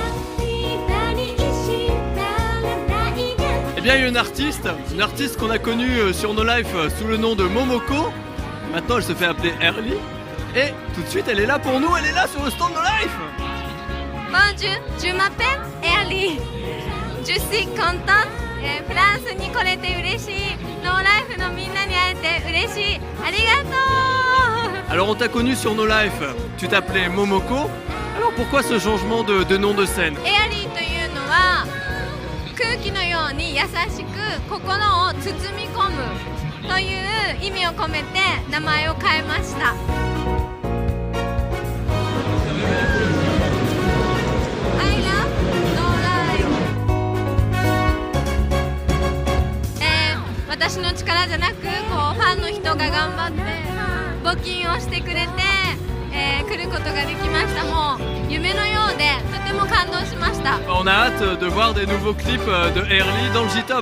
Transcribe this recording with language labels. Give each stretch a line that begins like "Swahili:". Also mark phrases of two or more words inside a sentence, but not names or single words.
French: Eh bien, il y a une artiste qu'on a connue sur No Life sous le nom de Momoko. Maintenant, elle se fait appeler Early. Et tout de suite, elle est là pour nous, elle est là sur le stand No Life. Bonjour, je m'appelle Early. Je suis contente.
Japanese: フランスに来れて嬉しい。ノーライフのみんなに会えて嬉しい。ありがとう。
French: Alors, on t'a connu sur No Life. Tu t'appelais Momoko. Alors, pourquoi ce changement de nom de scène?
Japanese: エアリーというのは空気のように優しく心を包み込むという意味を込めて名前を変えました。
English: I love No Life。
Japanese: 私の力じゃなくこうファンの人が頑張って募金をしてくれて、来ることができました。もう夢のようでとても感動しました。
French: On a hâte de voir des nouveaux clips de Early dans le J-Top.